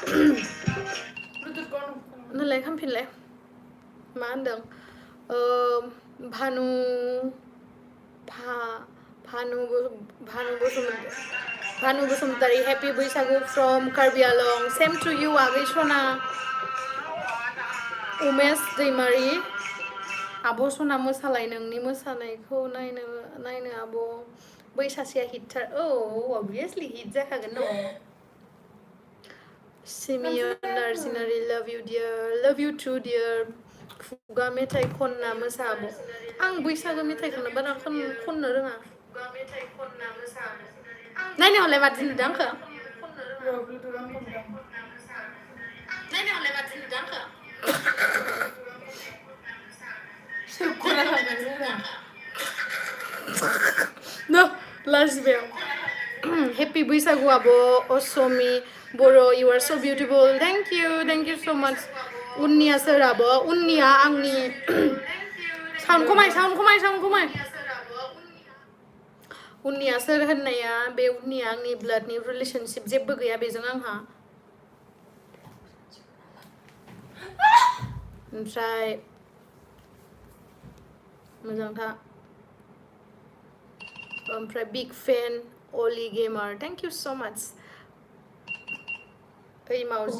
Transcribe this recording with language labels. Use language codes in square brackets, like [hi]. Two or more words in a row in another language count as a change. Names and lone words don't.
[brx] नोलाय खामफिनलाय मा होनदों भानु बसुमतारी हेपि बैसागु फ्रम कार्बि आलं [en] same to you [brx] आगै सना उमेश दैमारि आब' सना मोसालाय नोंनि मोसानायखौ नायनो आब' बै सासेया हिटथार obviously हिट जाखागोन न सिमियन नार्जिनारि [en] love you too dear [brx] खुगा मेथाइ खनना मोसा आब' आं बैसागो मेथाइखौनो बारा खननो रोङा नायनायावलाय मादि नुदों आंखो लाजिबाय हेपि बैसागु आब' असमि बर' [en] you are so beautiful thank you so much [brx] उननिया सोर आब' उननिया आंनि साउन्ड खमाय उननिया सोर होननाया बे उननिया आंनि ब्लाडनि रिलेशनशिप जेबो गैया बेजों आंहा ओमफ्राय मोजांथा ओमफ्राय [en] big fan [brx] अली गेमार [en] thank you so much [brx] ओइ मावजि